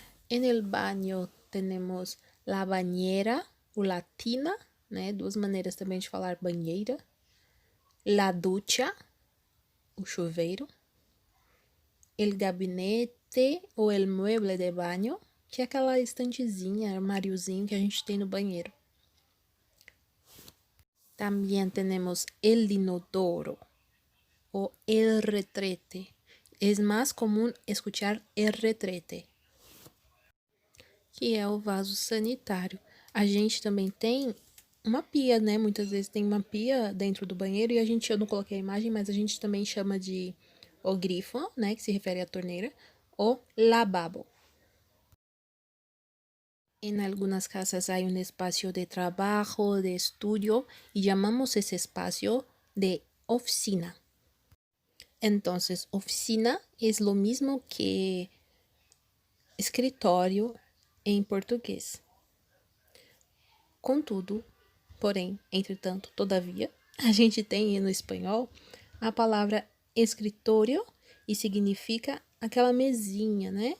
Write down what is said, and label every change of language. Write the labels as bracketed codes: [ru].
[es] En el baño temos la bañera, ou la tina, né? [pt] Duas maneiras também de falar banheira. La ducha, o chuveiro. El gabinete, ou el mueble de baño, que é aquela estantezinha, armáriozinho que a gente tem no banheiro. Também temos el inodoro, ou el retrete. é mais comum escutar el retrete, que é o vaso sanitário. A gente também tem uma pia, né? Muitas vezes tem uma pia dentro do banheiro e eu não coloquei a imagem, mas a gente também chama de o grifo, né? Que se refere à torneira, o lavabo. [es] En algunas casas hay un espacio de trabajo, de estudio, y llamamos ese espacio de oficina. Entonces, oficina es lo mismo que escritório [pt] em português. Contudo, porém, entretanto, todavia, a gente tem no espanhol a palavra escritório e significa aquela mesinha, né?